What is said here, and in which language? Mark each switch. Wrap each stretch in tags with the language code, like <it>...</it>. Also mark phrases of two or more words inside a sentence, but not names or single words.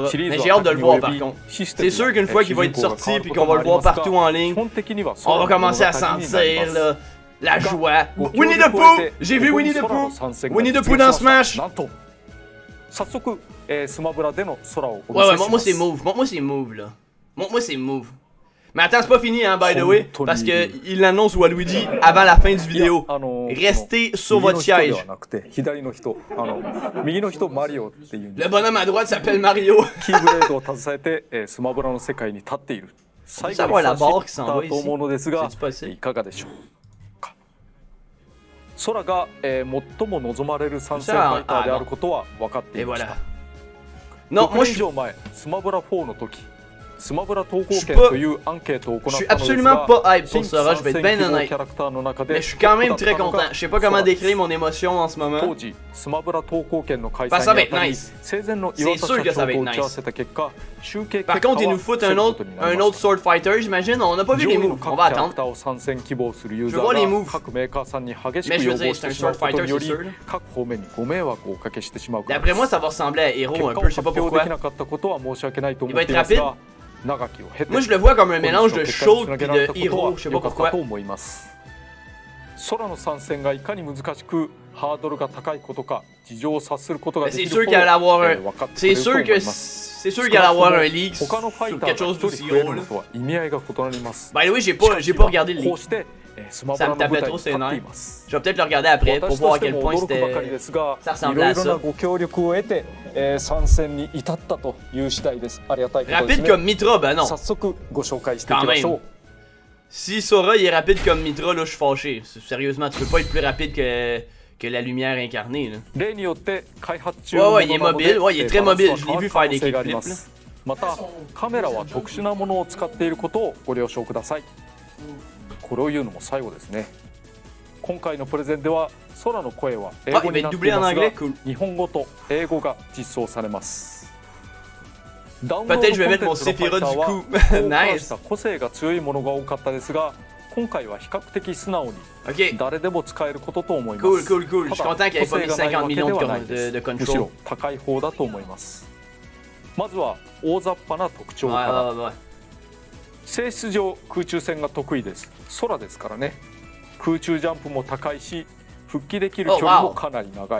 <fr>Mais j'ai hâte de le voir par contre. C'est sûr qu'une fois qu'il va être sorti puis qu'on va le voir partout en ligne, on va commencer à sentir là. La joie. Winnie the Pooh! J'ai vu Winnie the Pooh! Winnie the Pooh dans Smash! Ouais, moi c'est move. Moi c'est move là. Moi c'est move. Mais attends, c'est pas fini hein,</fr> <en>by the way.</en> <fr>Parce que il l'annonce Waluigi avant la fin du vidéo. Restez sur votre siège. Le bonhomme à droite s'appelle Mario. Ça va la barre qui s'en va ici. C'est-tu possible?</fr> <ja>空が、最も望まれる参戦ファイターであることは分かっていました。6年以上前、スマブラ4の時、スマブラ投稿券というアンケートを行ったのですが、</ja> <fr>je suis absolument pas hype pour ça, je vais être bien honnête. Mais je suis quand même très content. Je sais pas comment décrire mon émotion en ce moment.</fr> <ja>当時、スマブラ投稿券の開</ja> <fr>Ça</fr> <ja>催</ja> <fr>va</fr> <ja>に</ja> <fr>être</fr> <ja>あたり、</ja> <fr>nice.</fr> <ja>生前の岩田社長と打ち合わせた結果、集計</ja> <fr>Par</fr> <ja>結果</ja> <fr>contre, ils</fr> <ja>は</ja> <fr>nous foutent</fr> <ja>伏せ</ja> <fr>un</fr> <ja>るこ</ja> <fr>autre,</fr> <ja>とになり</ja> <fr>un</fr> <ja>ま</ja> <fr>autre</fr> <ja>した。</ja> <en>sword fighter,</en> <fr>j'imagine. On n'a pas vu</fr> <ja>上</ja> <fr>les</fr> <ja>位の</ja> <fr>moves.</fr> <ja>各</ja> <fr>On va</fr> <ja>キャラク</ja> <fr>attendre.</fr> <ja>ターを参戦希望するユーザ</ja> <fr>Je vois les</fr> <ja>ー</ja> <fr>moves.</fr> <ja>が各メーカーさんに激し</ja> <fr>Mais</fr> <ja>く</ja> <fr>je veux</fr> <ja>要</ja> <fr>dire,</fr> <ja>望し</ja> <fr>c'est un</fr> <ja>てしまう</ja> <fr>sword</fr> <ja>こと</ja> <fr>fighter,</fr> <ja>によ</ja> <fr>c'est</fr> <ja>り</ja> <fr>sûr.</fr> <ja>各方面にご迷惑をおかけしてしまうから</ja> <fr>D'après moi, ça va ressembler à Hero</fr> <ja>結</ja> <fr>un</fr> <ja>果を</ja> <fr>peu, je sais</fr> <ja>発</ja> <fr>pas</fr> <ja>表で</ja> <fr>pourquoi.</fr> <ja>きなかったことは申し訳ないと思</ja> <fr>Il va</fr> <ja>って</ja> <fr>être</fr> <ja>います</ja> <fr>rapide.</fr> <ja>が長きを経て</ja> <fr>Moi, je le vois comme un mélange de</fr> <ja>結</ja> <fr>Shulk</fr> <ja>果につな</ja> <fr>et</fr> <ja>げられ</ja> <fr>de</fr> <ja>たことは</ja> <fr>Hero, je sais</fr> <ja>良</ja> <fr>pas</fr> <ja>かった</ja> <fr>pourquoi.</fr> <ja>と思います空の参戦がいかに難しくハードルが高いことか事情を察することが</ja> <fr>Mais</fr> <ja>でき</ja> <fr>c'est</fr> <ja>る</ja> <fr>sûr</fr> <ja>ほ</ja> <fr>qu'il</fr> <ja>ど</ja> <fr>allait avoir un.</fr> <ja>分かってく</ja> <fr>C'est</fr> <ja>れると思</ja> <fr>sûr</fr> <ja>い</ja> <fr>que</fr> <ja>ます</ja> <fr>c'est sûr qu'il allait avoir un leak</fr> <ja>他の</ja> <fr>sur</fr> <ja>ファイタ</ja> <fr>quelque</fr> <ja>ーが</ja> <fr>chose</fr> <ja>一人</ja> <fr>d'aussi</fr> <ja>増え</ja> <fr>gros</fr> <ja>る</ja> <fr>là.</fr> <ja>のとは意味合いが異なります</ja> <en>By the way,</en> <fr>j'ai pas regardé le</fr> <ja>こう</ja> <fr>leak.</fr> <ja>してスマブラの舞台に立っています。</ja> <fr>Je vais peut-être le regarder après pour</fr> <ja>私</ja> <fr>voir</fr> <ja>と</ja> <fr>à</fr> <ja>して</ja> <fr>quel</fr> <ja>も</ja> <fr>point</fr> <ja>驚くばかり</ja> <fr>c'était</fr> <ja>ですが、</ja> <fr>ça</fr> <ja>い</ja> <fr>ressemblait</fr> <ja>ろ</ja> <fr>à</fr> <ja>いろな</ja> <fr>ça.</fr> <ja>ご協力を得て、参戦に至ったという次第です。ありがたいことです</ja> <fr>Rapide</fr> <ja>ね。</ja> <fr>comme Mitra, ben non.</fr> <ja>早速ご紹介していきましょう。</ja> <fr>Si Sora il est rapide comme Mitra, là je suis fâché. Sérieusement, tu peux pas être plus rapide que la lumière incarnée. Là.</fr> <ja>例によって開発中のものなので、</ja> <fr>Ouais, ouais, il est mobile. Ouais, il est très</fr> <ja>バランス</ja> <fr>mobile.</fr> <ja>は</ja> <fr>Je</fr> <ja>変</ja> <fr>l'ai</fr> <ja>わ</ja> <fr>vu</fr> <ja>る可</ja> <fr>faire</fr> <ja>能</ja> <fr>des</fr> <ja>性があり</ja> <fr>kickflips.</fr> <ja>ま</ja> <fr>Là.</fr> <ja>す。またカメラは特殊なものを使っていることをご了承ください。これを言うのも最後ですね。今回のプレゼンでは空の声は英語になっていますが、日本語と英語が実装されます。</ja> <fr>Peut-être je vais mettre mon Sephiroth du coup. Nice.</fr> <ja>個性が強いものが多かったですが、今回は比較的素直に</ja> <fr>Ok,</fr> <ja>誰でも使えることと思います。</ja> <en>cool, cool, cool.</en> <fr>Je suis</fr> <ja>ただ</ja> <fr>content qu'il ait pas mis</fr> <ja>個性がない</ja> <fr>50</fr> <ja>わけで</ja> <fr>millions</fr> <ja>はない</ja> <fr>de,</fr> <ja>です。</ja> <fr>de</fr> <ja>むしろ</ja> <fr>control.</fr> <ja>高い方だと思います。まずは大雑把な特徴</ja> <fr>Ouais,</fr> <ja>から。</ja> <fr>ouais, ouais.</fr> <ja>性質上空中戦が得意です。空ですからね。空中ジャンプも高いし、復帰できる距離もかなり長い。</ja>